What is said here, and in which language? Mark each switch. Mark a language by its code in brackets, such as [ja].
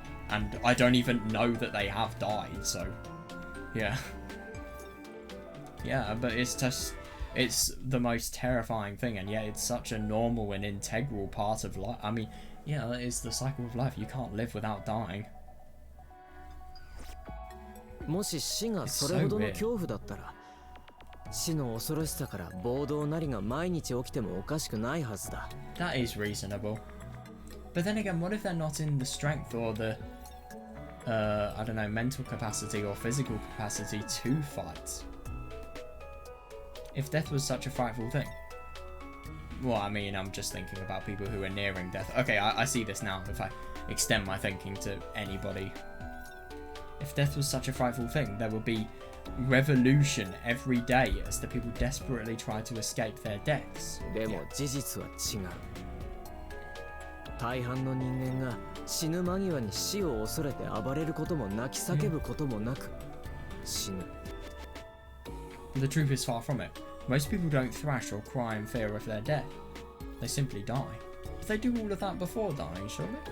[en] And I don't even know that they have died, so yeah. Yeah, but it's just, it's the most terrifying thing, and yet it's such a normal and integral part of life. I mean, yeah, that is the cycle of life. You can't live without dying. [ja] もし死がそれほどの恐怖だったら、死の恐ろしさから暴動なりが毎日起きてもおかしくないはずだ。 [en] That is reasonable. But then again, what if they're not in the strength or the, I don't know, mental capacity or physical capacity to fight? If death was such a frightful thing. Well, I mean, I'm just thinking about people who are nearing death. Okay, I see this now, if I extend my thinking to anybody. If death was such a frightful thing, there would be revolution every day as the people desperately try to escape their deaths. [ja] でも事実は違う。大半の人間が死ぬ間際に死を恐れて暴れることも泣き叫ぶこともなく死ぬ。 [en] The truth is far from it. Most people don't thrash or cry in fear of their death. They simply die. But they do all of that before dying, surely?